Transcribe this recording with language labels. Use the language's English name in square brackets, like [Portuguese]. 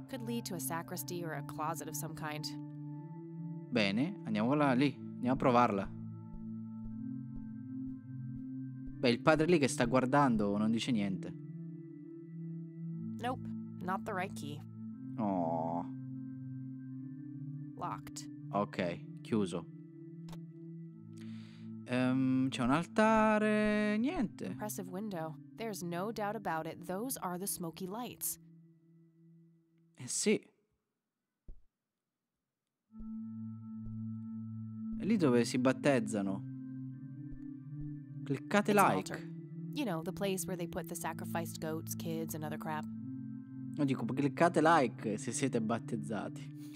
[English] Could lead to a sacristy or a closet of some kind. [Italian] Bene, andiamo lì. Andiamo a provarla. Beh, il padre lì che sta guardando non dice niente. [English] Nope, not the right key. Oh. Locked. [Italian] Ok, chiuso. C'è un altare, niente. [English] Impressive window. There's no doubt about it. Those are the smoky lights. [Italian] Eh sì. È lì dove si battezzano. Cliccate [English] It's an like. altar. You know, the place where they put the sacrificed goats, kids, and other crap. [Italian] No, dico, cliccate like se siete battezzati.